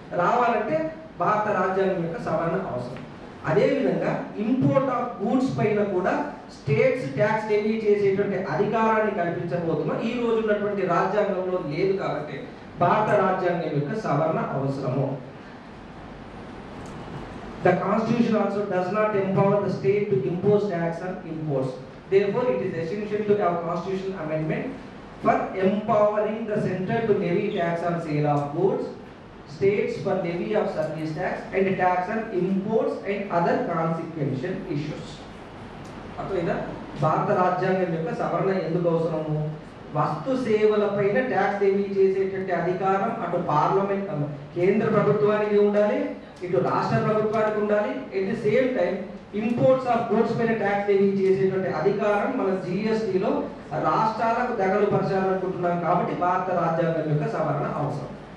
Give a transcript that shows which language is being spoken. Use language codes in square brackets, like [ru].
[te] రావాలంటే భారత రాజ్యాంగం యొక్క సవరణ అవసరం. అదేవిధంగా ఇంపోర్ట్ ఆఫ్ గూడ్స్ పైన కూడా స్టేట్స్ ట్యాక్స్ లెవీ చేసేటువంటి అధికారాన్ని కల్పించబోతున్నాం. ఈ రోజు ఉన్నటువంటి రాజ్యాంగంలో లేదు కాబట్టి భారత రాజ్యాంగం యొక్క సవరణ అవసరము. [en] The Constitution also does not empower the state to impose tax on imports. Therefore, it is essential to have constitutional amendment for empowering the center to levy tax on sale of goods, states for levy of service tax, and tax on imports and other consequential issues. [te] అర్థమైందా? భారత రాజ్యాంగం యొక్క సవరణ ఎందుకు అవసరము? వస్తు సేవలపైన tax levy చేసేటువంటి అధికారం అటు పార్లమెంట్ కేంద్ర ప్రభుత్వానికి ఉండాలి, ఇటు రాష్ట్ర ప్రభుత్వానికి ఉండాలి. [en] at the same time [te] imports of goods పైన ట్యాక్స్ లెవీ చేసేటువంటి అధికారం మన జిఎస్టీలో రాష్ట్రాలకు దగలు పరచాలనుకుంటున్నాం కాబట్టి భారత రాజ్యాంగం యొక్క సవరణ అవసరం.